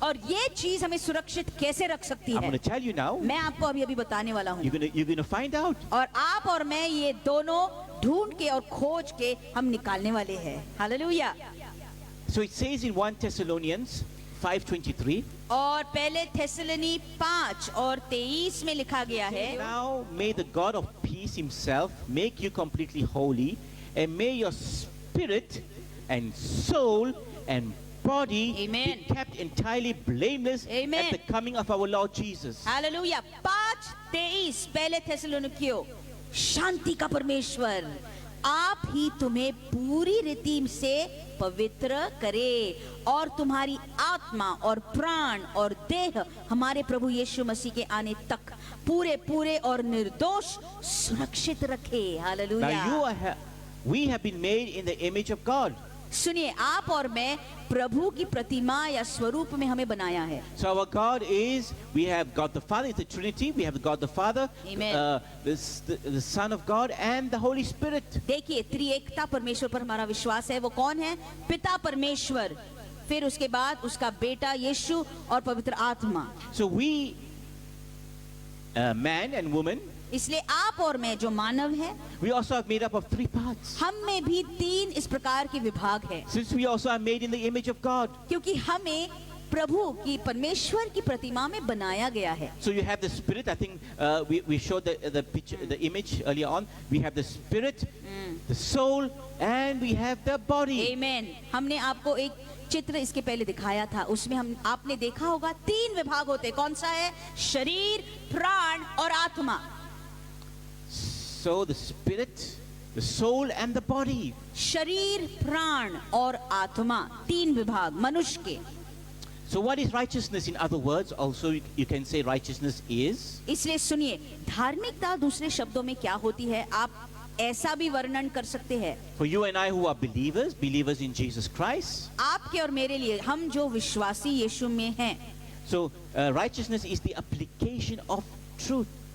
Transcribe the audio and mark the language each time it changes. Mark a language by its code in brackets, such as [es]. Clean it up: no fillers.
[hi] और ये चीज हमें सुरक्षित कैसे रख सकती [en] I'm [hi] है, [en] going to tell you now. [hi] मैं आपको अभी अभी बताने वाला हूँ। [en] You're going to find out. [hi] और आप और मैं ये दोनों ढूंढ के और खोज के हम निकालने वाले हैं। Hallelujah. [en] So it says in 1 Thessalonians 5:23. [hi] और पहले थेसलोनी 5:23 में लिखा गया है, [en] Now may the God of peace himself make you completely holy, and may your spirit and soul and body Amen. be kept entirely blameless Amen. at the coming of our Lord Jesus. [hi] Hallelujah. 5:23 पहले थेसलोनिकियों, शांति का परमेश्वर आप ही तुम्हें पूरी रीति से पवित्र करे और तुम्हारी आत्मा और प्राण और देह हमारे प्रभु यीशु मसीह के आने तक पूरे पूरे और निर्दोष सुरक्षित रखे। Hallelujah. [en] We have been made in the image of God. [hi] सुनिए, आप और मैं प्रभु की प्रतिमा या स्वरूप में हमें बनाया है। [en] So our God is, we have God the Father, it's the Trinity, we have God the Father, Amen. the Son of God and the Holy Spirit. [hi] देखिए, त्रिएकता परमेश्वर पर हमारा विश्वास है। वो कौन है? पिता परमेश्वर, फिर उसके बाद उसका बेटा यीशु और पवित्र आत्मा। [en] So we, man and woman, [hi] इसलिए आप और मैं जो मानव है, [en] we also are made up of 3 parts. [hi] हम में भी 3 इस प्रकार के विभाग है, [en] Since we also are made in the image of God. [hi] क्योंकि हमें प्रभु की परमेश्वर की प्रतिमा में बनाया गया है। [en] So you have the Spirit. I think we showed the picture, the image earlier on. We have the Spirit, the soul, and we have the body. [hi] आमेन। हमने आपको एक चित्र इसके पहले दिखाया था, उसमें हम आपने देखा होगा 3 विभाग होते। कौन सा है? शरीर, प्राण और आत्मा। [en] So the Spirit, the soul, and the body. [hi] शरीर, प्राण और आत्मा, 3 विभाग मनुष्य के। [en] So what is righteousness? In other words, also you can say righteousness is. [hi] इसलिए सुनिए, धार्मिकता दूसरे शब्दों में क्या होती है, आप ऐसा भी वर्णन कर सकते हैं। [en] For you and I who are believers in Jesus Christ. [hi] आपके और मेरे लिए, हम जो विश्वासी यीशु में हैं। [en] So righteousness is the application of truth.